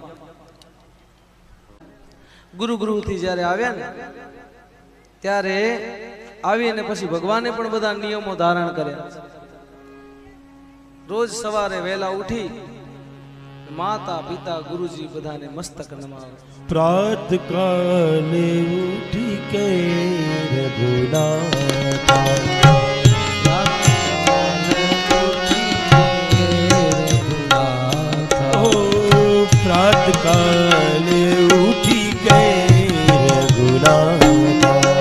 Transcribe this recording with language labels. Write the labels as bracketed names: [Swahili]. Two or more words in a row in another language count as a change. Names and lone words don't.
[Gujarati] ગુરુથી જ્યારે આવ્યા ને ત્યારે આવીને પછી ભગવાને પણ બધા નિયમો ધારણ કર્યા. રોજ સવારે વહેલા ઉઠી માતા પિતા ગુરુજી બધાને મસ્તક નમાવે. [Awadhi] प्रात काले उठी के रघुनाथा, प्रात काले उठी के रघुनाथा,